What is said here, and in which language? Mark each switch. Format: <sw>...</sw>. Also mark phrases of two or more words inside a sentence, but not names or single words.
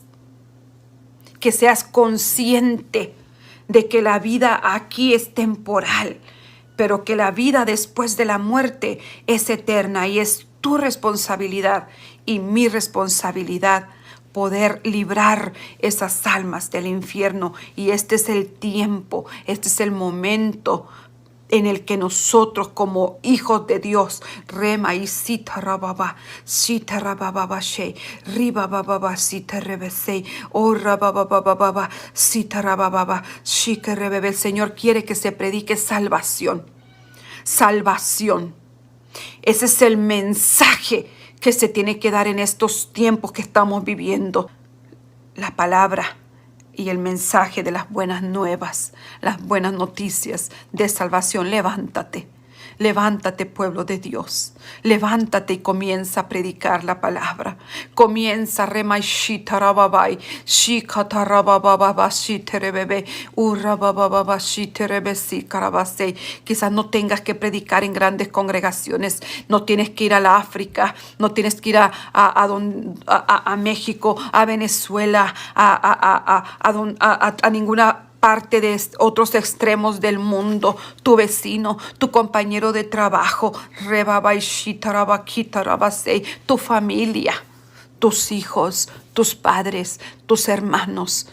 <es>Que seas consciente de que la vida aquí es temporal, pero que la vida después de la muerte es eterna y es tu responsabilidad y mi responsabilidad poder librar esas almas del infierno. Y este es el tiempo, este es el momento en el que nosotros como hijos de Dios, rema y sita rababa she, riba baba sita rebese, oh rababa sita rababa, shike rebebe. El Señor quiere que se predique salvación. Salvación. Ese es el mensaje que se tiene que dar en estos tiempos que estamos viviendo. La palabra y el mensaje de las buenas nuevas, las buenas noticias de salvación. Levántate. Levántate, pueblo de Dios. Levántate y comienza a predicar la palabra. Comienza remaishitarababai, shikatarabababashiterebebe, urabababashiterebesikarabasei. Quizás no tengas que predicar en grandes congregaciones. No tienes que ir a la África. No tienes que ir a México, a Venezuela, a ninguna parte de otros extremos del mundo. Tu vecino, tu compañero de trabajo, tu familia, tus hijos, tus padres, tus hermanos.</es>